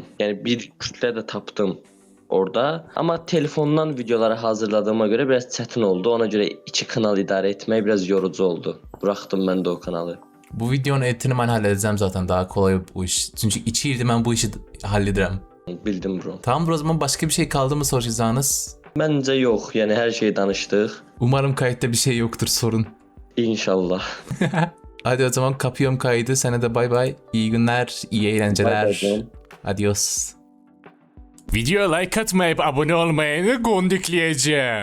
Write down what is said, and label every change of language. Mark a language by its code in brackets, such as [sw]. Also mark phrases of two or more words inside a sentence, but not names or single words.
[az] Yəni bir kütlə də tapdım orada. Amma telefondan videoları hazırladığıma görə biraz çətin oldu. Ona görə 2 kanal idarə etmək biraz yorucu oldu. Buraxdım mən də o kanalı. Bu videonun editini mən həll edəcəm zaten, [tr] daha kolay bu iş. [az] Çünki 2 ildir mən bu işi həll edirəm. Bildim bro. [tr] Tamam, o zaman başka bir şey kaldı mı soracağınız? [az] Məncə yox. Yəni hər şeyi danışdıq. [tr] Umarım kayıtta bir şey yoktur, sorun. İnşallah. Hadi o zaman kapıyorum kaydı. Sana da bay bay. İyi günler, iyi eğlenceler. Bay bay. [es] Adios. [tr] Videoya like atmayıp abone olmayanı gondikleyeceğim.